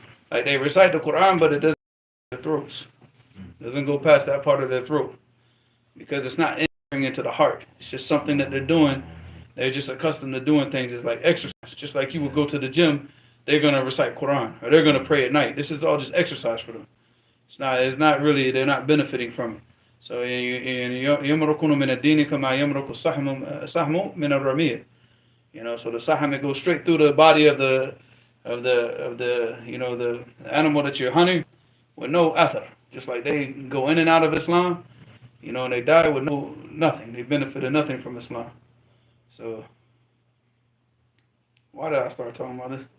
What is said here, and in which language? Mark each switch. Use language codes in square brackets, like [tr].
[en] Like they recite the Quran, but it doesn't go their throats. It doesn't go past that part of their throat, because it's not entering into the heart. It's just something that they're doing. They're just accustomed to doing things. It's like exercise. Just like you would go to the gym, they're gonna recite Quran or they're gonna pray at night. This is all just exercise for them. It's not really. They're not benefiting from it. [ar] So يمرقون من الدين كما يمرق السهم من الرمية. [en] You know, so the saham, it goes straight through the body of the you know, the animal that you're hunting with no athar. Just like they go in and out of Islam, you know, and they die with nothing. They benefited nothing from Islam. So why did I start talking about this?